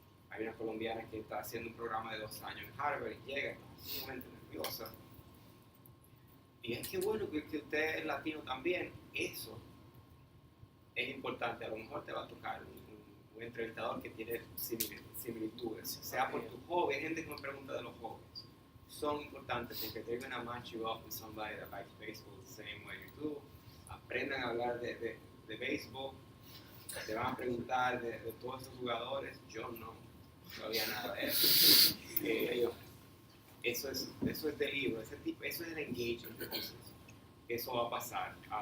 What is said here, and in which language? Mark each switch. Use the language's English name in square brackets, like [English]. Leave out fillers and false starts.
[Spanish] Hay una colombiana que está haciendo un programa de 2 años en Harvard y llega, está sumamente nerviosa. Y es que bueno que usted es latino también. Eso es importante. A lo mejor te va a tocar un entrevistador que tiene similitudes, sea por tu hobby. Hay gente que me pregunta de los hobbies. Son importantes porque [English] they're going to match you up with somebody that likes baseball the same way you do. [Spanish] Aprendan a hablar de béisbol. Te van a preguntar de todos esos jugadores. Yo no había nada de eso. Eso es del libro, eso es el engagement. Eso va a pasar.